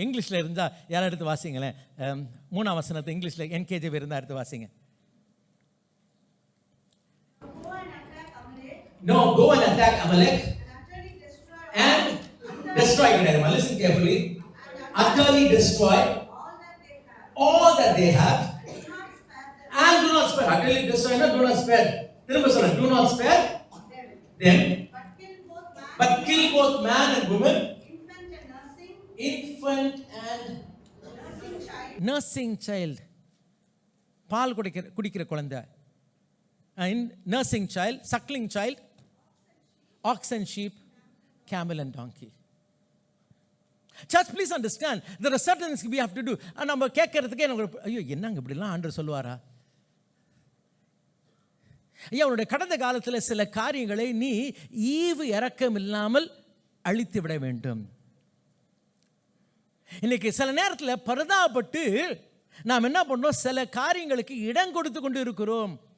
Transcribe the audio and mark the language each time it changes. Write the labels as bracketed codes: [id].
[ta] இங்கிலீஷில் இருந்தால் யாரும் எடுத்து வாசிங்களேன். 3ஆம் வசனத்தை இங்கிலீஷில் NKJV இருந்தால் எடுத்து வாசிங்க. [en] No, go and attack Amalek and destroy them. Listen carefully. Utterly destroy all that they have and do not spare. Utterly destroy, not do not spare. [ta] திரும்ப சொல்லுங்க, [en] do not spare them, but kill both man and woman, infant and nursing child, [ta] பால் குடிக்கிற குழந்தை, [en] nursing child, suckling child, ox and sheep, camel and donkey. Church, please understand, there are certain things we have to do. [ta] நம்ம கேட்கறதுக்கே ஐயோ என்னங்க இப்படிலாம் ஆண்டவர் சொல்லுவாரா? ஐயா, அவனுடைய கடந்த காலத்தில் சில காரியங்களை நீ ஈவு இரக்கம் இல்லாமல் அழித்து விட வேண்டும். இன்னைக்கு சில நேரத்தில் பரிதாபப்பட்டு நாம் என்ன பண்ணோம், சில காரியங்களுக்கு இடம் கொடுத்து கொண்டு இருக்கிறோம்.